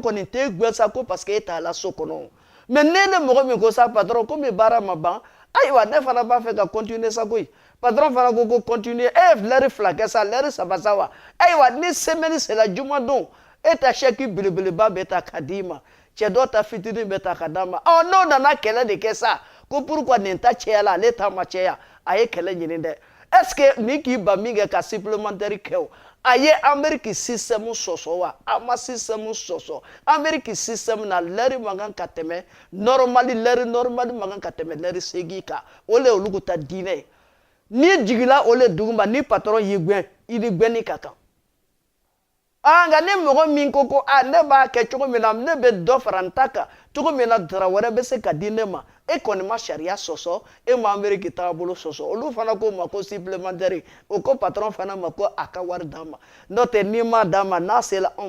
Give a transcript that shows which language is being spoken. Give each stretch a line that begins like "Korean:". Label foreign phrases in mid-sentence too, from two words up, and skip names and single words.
Bambara: kɔni t'e gɛn sa ko
French: parce que
Bambara: e t'a la so kɔnɔ mais ne mɔgɔ min ko sa patron komi baara ma ban ayiwa ne fana b'a fɛ ka continuer sa koyi patron fana ko continuer e ye
French: l'heure 2
Bambara: kɛ sa
French: l'heure 3
Bambara: sa wa ayiwa ni semaine sera juma don e ta chèque belebeleba bɛ ta ka d'i ma cɛ dɔ ta fitinin bɛ ta ka d'a ma n'o nana kɛlɛ de kɛ sa ko pourquoi nin ta cɛya ale ta ma cɛya a ye kɛlɛ ɲini dɛ
French: est ce que
Bambara: ni k'i ba min kɛ ka supplémentaire kɛ o a ye Amérique système sɔsɔ wa a ma système sɔsɔ Amérique système na l'heure man kan ka tɛmɛ
French: l'heure normale
Bambara: man kan ka tɛmɛ l'heure 8 kan o le olu ta diinɛ ye ni jigila o le duguma ni patron y'i gɛn i ni gɛnni ka kan nka ni mɔgɔ min ko ko ne b'a kɛ cogo min na ne bɛ dɔ fara n ta kan cogo min na dara wɛrɛ bɛ se ka di ne ma e kɔni ma sariya sɔsɔ e ma Amérique taabolo sɔsɔ olu fana ko ma ko supplémentaire o ko patron fana ma ko a ka wari d'a ma n'o tɛ n'i ma d'a ma n'a sera